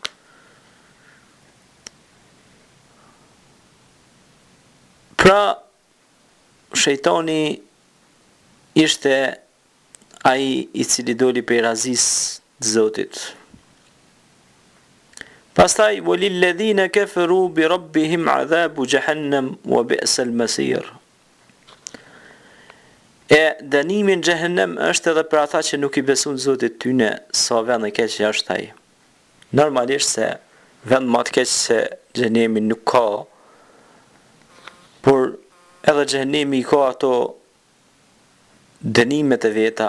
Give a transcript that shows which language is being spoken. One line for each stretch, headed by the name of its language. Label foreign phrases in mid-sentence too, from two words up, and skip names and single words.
Albanian: Pra, shejtani ishte ai i cili doli për razis të Zotit.
Arabic: Pastaj, وللذين كفروا بربهم عذاب جهنم وبئس المصير.
Albanian: E dënimi në xhehenem është edhe për ata që nuk i besojnë Zotit tyne sa vend e keq që është ai. Normalisht se vend më të keq se xhenemi nuk ka, por edhe xhenemi ka ato dënimet e veta.